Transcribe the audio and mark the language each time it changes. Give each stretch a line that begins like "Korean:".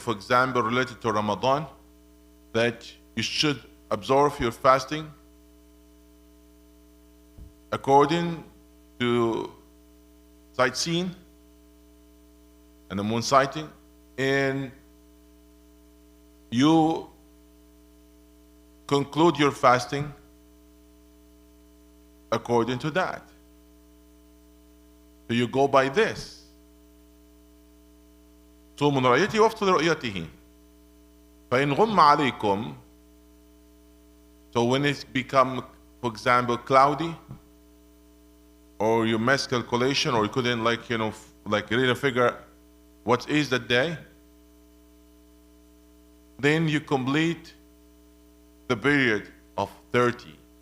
English: For example, related to Ramadan, that you should observe your fasting according to sightseeing and the moon sighting, and you conclude your fasting according to that. So you go by this.
Arabic: صوموا لرؤيتي وافطروا لرؤيته فإن غم عليكم.
English: So when it's become, for example, cloudy, or you missed calculation, or you couldn't really figure what is the day, then you complete the period of 30.